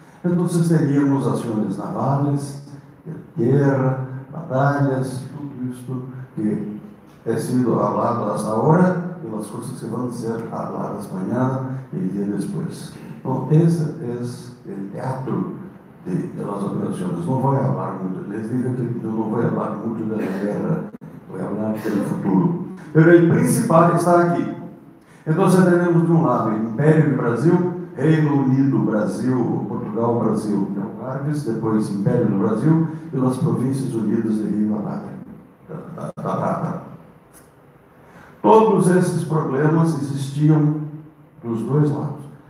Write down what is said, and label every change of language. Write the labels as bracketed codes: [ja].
[pt] Então, teríamos ações navais, guerra, batalhas, tudo isto que é sido falado hasta agora e as coisas que vão ser faladas amanhã e o dia depois. Então, esse é o teatro [es] de las operaciones. No voy a hablar mucho, les digo que yo no voy a hablar mucho de la guerra, voy a hablar del futuro. Pero el principal está aquí. Entonces tenemos de un lado el Império do Brasil, Reino Unido, Brasil, Portugal, Brasil, Algarves, depois Império do Brasil e as Províncias Unidas de Rio da Prata. [pt] Todos esses problemas existiam dos dois lados.